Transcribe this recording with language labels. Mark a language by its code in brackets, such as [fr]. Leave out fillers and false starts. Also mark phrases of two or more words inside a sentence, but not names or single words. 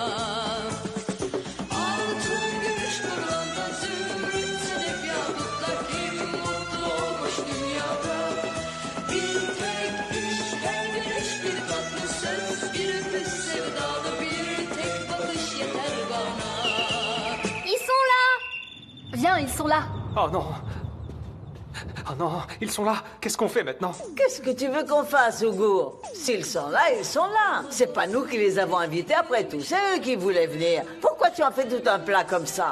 [tr] Altın, gümüş, pırlanta, zümrüt, sedef, yakutla kim mutlu olmuş dünyada? Bir tek içten gülüş, bir tatlı söz, bir öpüş, sevdalı bir tek bakış yeter bana. [fr] Ils sont là! Viens, ils sont là. oh non. Oh non, ils sont là. Qu'est-ce qu'on fait maintenant? Qu'est-ce que tu veux qu'on fasse, Ougour? S'ils sont là, ils sont là. C'est pas nous qui les avons invités après tout, c'est eux qui voulaient venir. Pourquoi tu en fais tout un plat comme ça?